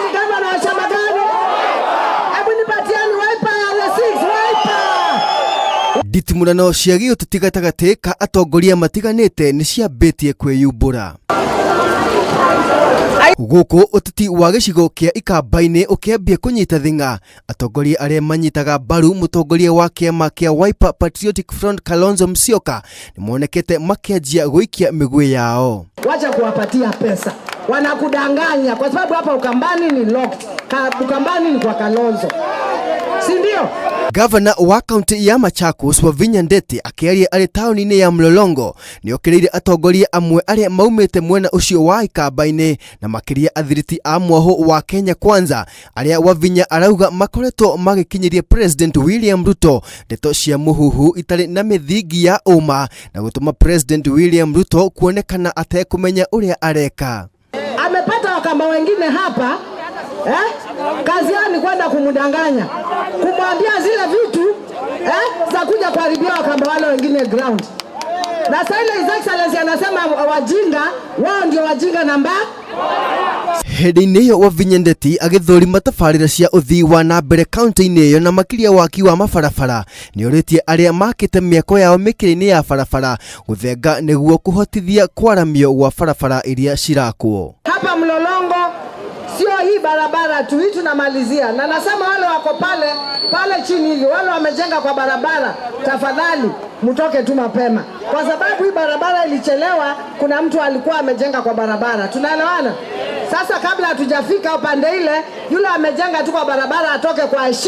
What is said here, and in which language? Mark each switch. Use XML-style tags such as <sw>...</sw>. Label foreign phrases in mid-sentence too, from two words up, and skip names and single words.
<ki>Nditimurano cia giuteti gatagati ka atongoria matiganite ni ciambitie kwiyumbura. Guku uteti wa gicigo kia Ikamba-ini ukiambia kunyita thinga atongoria aria manyitaga mbaru mutongoria wa kiama kia Wiper Patriotic Front Kalonzo Musyoka nimonekete makianjia guikia migwi yao.</ki> <sw>Wacha kuwapatia pesa, wanakudanganya kwa sababu hapa Ukambani ni locked. Ukambani ni kwa Kalonzo, si ndio?</sw> <ki>Governor wa kaunti ya Machakos Wavinya Ndeti akiaria ari tauni-ini ya Mlolongo ni okiriire atongoria amwe aria maumite mwena ucio wa Ikamba-ini na makiria athiriti a mwaho wa Kenya Kwanza aria Wavinya arauga makoretwo magikinyiria President William Ruto ndeto cia muhuhu itari na mithingi ya uma na gutuma President William Ruto kuonekana atekumenya uria areka.</ki> <sw>Amepata Wakamba wengine hapa kazi yao ni kwenda kumdanganya, kumwambia zile vitu za kuja kuharibia Wakamba wale wengine ground. Na sasa ile His Excellency anasema wajinga wao ndio wajinga namba.</sw> <ki>Hedi-ini yo Wavinya Ndeti agithurima tabarira cia uthii wa na mbere kaunti-ini iyo na makiria waki wa mabarabara ni uritie aria makite miako yao mikiri-ini ya barabara guthenga niguo kuhotithia kwaramio wa barabara iria cirakwo hapa Mlolongo.</ki> <sw>Sio hii barabara tu, hii tunamalizia. Na nasema wale wako pale chini hivi, wale wamejenga kwa barabara, tafadhali mtoke tu mapema, kwa sababu hii barabara ilichelewa. Kuna mtu alikuwa amejenga kwa barabara, tunaelewana? Sasa kabla hatujafika upande ile, yule amejenga tu kwa barabara atoke kwa</sw>